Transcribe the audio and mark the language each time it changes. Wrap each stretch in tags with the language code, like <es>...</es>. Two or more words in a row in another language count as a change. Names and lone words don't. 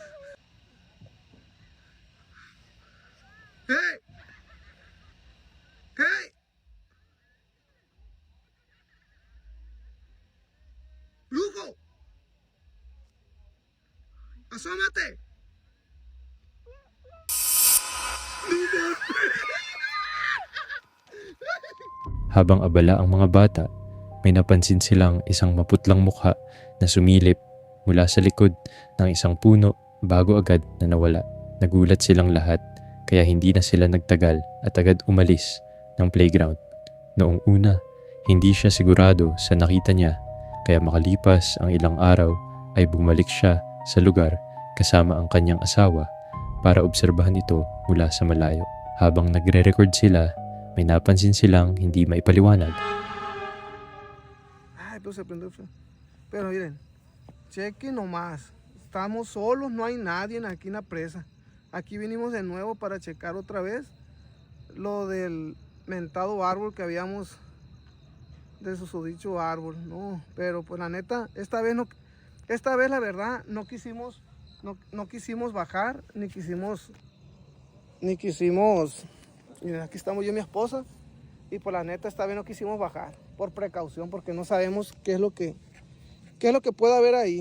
<es>¡Hey! ¡Lujo! ¡Asómate!</es> <tl>Habang abala ang mga bata, may napansin silang isang maputlang mukha na sumilip mula sa likod ng isang puno bago agad na nawala. Nagulat silang lahat kaya hindi na sila nagtagal at agad umalis ng playground. Noong una, hindi siya sigurado sa nakita niya kaya makalipas ang ilang araw ay bumalik siya sa lugar kasama ang kanyang asawa para obserbahan ito mula sa malayo. Habang nagre-record sila, may napansin silang hindi maipaliwanag. Ay,</tl> <es>pero se prendió. Pero miren, chequen nomás. Estamos solos, no hay nadie aquí en la presa. Aquí vinimos de nuevo para checar otra vez lo del mentado árbol que habíamos, de susodicho árbol, no, pero pues la neta, esta vez la verdad no quisimos bajar, ni quisimos, miren, aquí estamos yo y mi esposa, y pues la neta esta vez no quisimos bajar, por precaución, porque no sabemos qué es lo que puede haber ahí.</es>